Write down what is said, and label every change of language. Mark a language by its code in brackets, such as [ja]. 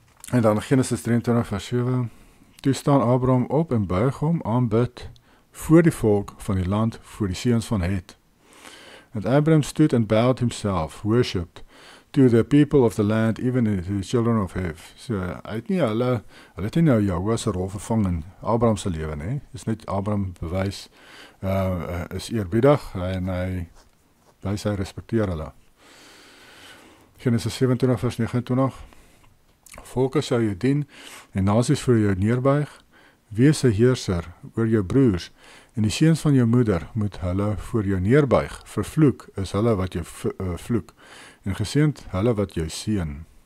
[af] En dan Genesis 23 vers 7, toe staan Abraham op en buig hom, aanbid voor die volk van die land, voor die seuns van Het. [en] And Abraham stood and bowed himself, worshipped to the people of the land, even the children of Hev. [af] So, hy het nie nou Jahoua se rol vervang in Abraham se lewe nie. Dis net Abraham bewys, is eerbiedig, en hy wys hy respekteer hulle. Genesis 27 vers 29, volke sal jou dien, en nasies voor jou neerbuig, wees 'n heerser oor jou broers, en die seuns van jou moeder moet hulle voor jou neerbuig, vervloek is hulle wat jou vloek, en geseënd hulle wat jou seën.